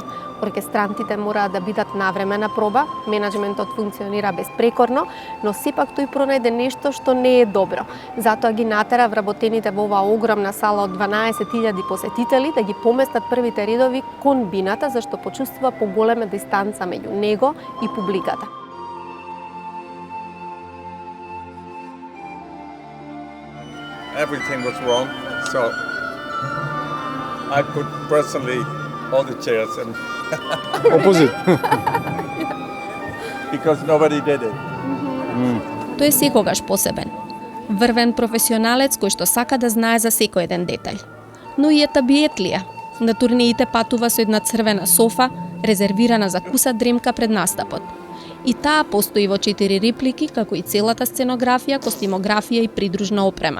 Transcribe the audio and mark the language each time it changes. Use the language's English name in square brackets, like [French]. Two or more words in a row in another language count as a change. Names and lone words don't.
[Macedonian] Оркестрантите мораат да бидат навреме на проба, менаџментот функционира безпрекорно, но сепак тој пронајде нешто што не е добро. Затоа ги натера вработените во оваа огромна сала од 12.000 посетители да ги поместат првите редови кон бината, зашто почувствува поголема дистанца меѓу него и публиката. [English] Everything was wrong, so I put personally all the chairs and Opposite. because nobody did it. [Macedonian] Тој е секогаш посебен. Врвен професионалец кој што сака да знае за секој еден детаљ. Но и етабиетлија. На турнеите патува со една црвена софа, резервирана за куса дремка пред настапот. И таа постои во 4 реплики, како и целата сценографија, костимографија и придружна опрема.